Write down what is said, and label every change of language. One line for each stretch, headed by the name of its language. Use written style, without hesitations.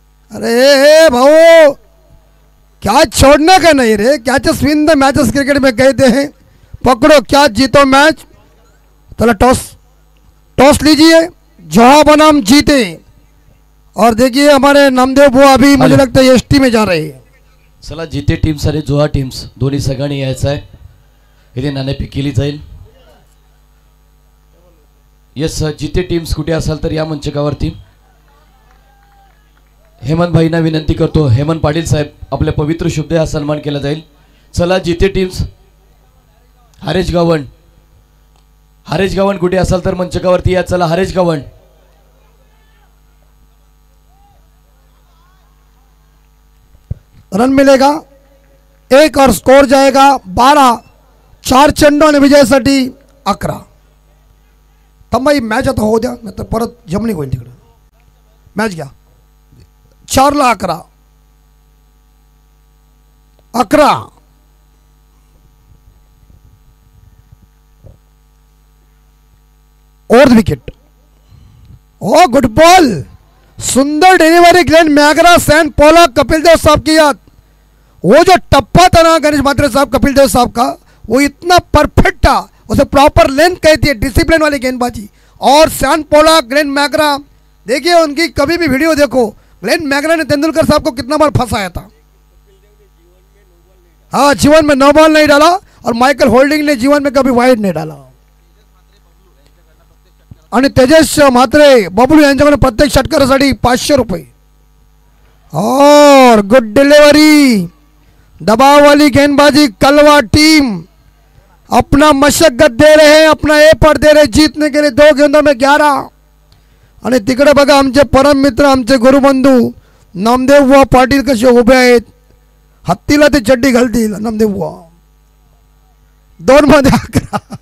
Hindi: अरे भाऊ, कैच छोड़ने का नहीं रे,
English: catches win the matches
Hindi: cricket में कहते हैं. पकड़ो कैच, जीतो मैच. चलो टॉस लीजिए, जहां बनाम जीते. और देखिए हमारे नामदेव बुआ अभी मुझे लगता है एसटी में जा रहे हैं.
Marathi: चला, जिथे टीम्स आणि जोहा टीम्स दोन्ही सगळ्यांनी यायचं आहे. इथे नाणेफेक केली जाईल. यस, जिथे टीम्स कुठे असाल तर या मंचकावरती. हेमंत भाईंना विनंती करतो, हेमंत पाटील साहेब आपल्या पवित्र शुभ हा सन्मान केला जाईल. चला, जिथे टीम्स. हरेश गावण कुठे असाल तर मंचकावरती या. चला, हरेश गावण.
Hindi: रन मिलेगा एक और स्कोर जाएगा 12.
Marathi: 4 चेंडू आणि विजयासाठी 11. तंबाई मॅच आता होऊ द्या, नाही तर परत जमणी होईल तिकडे. मॅच घ्या. 4ला 11.
Hindi: और विकेट. ओ गुड बॉल, सुंदर delivery Glenn McGrath, San Pollock, Kapil Dev साहब की याद. वो जो टप्पा था ना गणेश मात्रे साहब, कपिल देव साहब का, वो इतना परफेक्ट था. उसे प्रॉपर लेंथ कहती है, डिसिप्लिन वाली गेंदबाजी. और सैन पोलक, ग्लेन मैगरा, देखिए उनकी कभी भी वीडियो देखो. ग्लेन मैगरा ने तेंदुलकर साहब को कितना बार फंसाया था. हाँ, जीवन में नो बॉल नहीं डाला. और माइकल होल्डिंग ने जीवन में कभी वाइड नहीं डाला.
Marathi: आणि तेजस म्हात्रे, बबलू यांच्याकडे प्रत्येक षटकारासाठी 500 रुपये.
Hindi: और गुड डिलीवरी, दबाव वाली गेंदबाजी. कलवा टीम अपना मशक्कत दे रहे हैं, अपना एफर्ट दे रहे जीतने के लिए. 2 गेंदों में 11.
Marathi: आणि तिकडे बघा आमचे परम मित्र, आमचे गुरुबंधू नामदेव बुवा पाटील कसे उभे आहेत. हत्तीला ते चड्डी घालतील नामदेव बुवा. 2 मध्ये 11.